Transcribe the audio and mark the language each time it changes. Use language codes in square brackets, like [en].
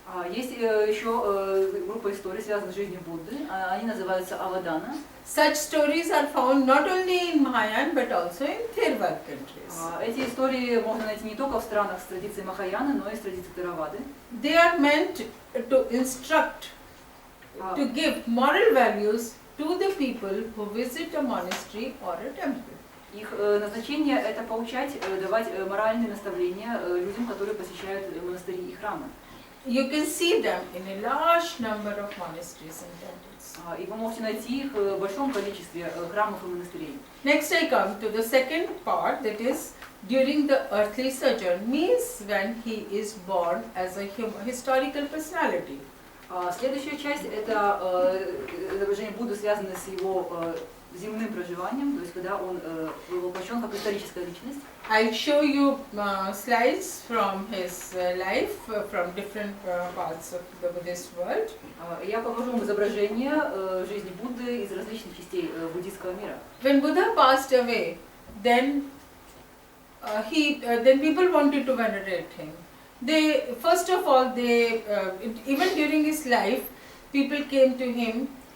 [ru] Есть еще группа историй, связанных с жизнью Будды. Они называются авадана. [en] Such stories are found not only in Mahayana but also in Theravada countries. [ru] Эти истории можно найти не только в странах с традицией Махаяны, но и с традицией Theravады. [en] They are meant to instruct, to give moral values to the people who visit a monastery or a temple. [ru] Их назначение – это поучать, давать моральные наставления людям, которые посещают монастыри и храмы. [en] You can see them in a large number of monasteries and temples. [ru] И вы можете найти их в большом количестве храмов и монастырей. [en] Next I come to the second part, that is during the earthly sojourn, means when he is born as a historical personality. [ru] Следующая часть – это изображение Будды, связанное с его земным проживанием, то есть когда он был воплощен как историческая личность. [en] I'll show you slides from his life from different parts of the Buddhist world. [ru] Я покажу вам изображение жизни Будды из различных частей буддийского мира. [en] When Buddha passed away, then people wanted to venerate him. They first of all, even during his life, people came to him.